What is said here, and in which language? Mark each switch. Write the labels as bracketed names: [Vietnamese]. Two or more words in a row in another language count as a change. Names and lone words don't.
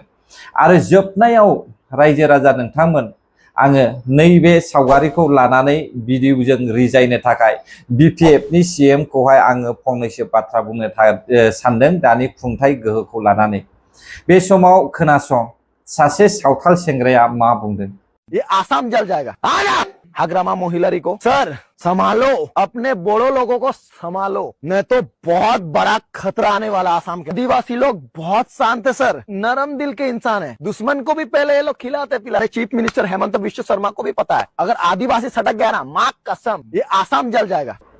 [Bodo] आरो जोबनायाव रायजो राजा नोंथांमोन आङो नैबे सावगारिखौ लानानै भिडिअजों रिजायनो थाखाय बिपिएफनि सीएम खौहाय आङो फंनैसो बाथ्रा बुंनो सानदों दानि खुंथाय गोहोखौ लानानै। बे समाव खोनासं सासे सावथाल सेंग्राया मा बुंदों। [Hindi] ये आसाम जल जाएगा। हाग्रामा मोहिलरी को सर संभालो, अपने बोड़ो लोगों को संभालो, नहीं तो बहुत बड़ा खतरा आने वाला आसाम के। आदिवासी लोग बहुत शांत है सर, नरम दिल के इंसान है। दुश्मन को भी पहले ये लोग खिलाते पिलाते। चीफ मिनिस्टर हेमंत बिश्व शर्मा को भी पता है अगर आदिवासी सटक गया ना, माँ कसम ये आसाम जल जाएगा।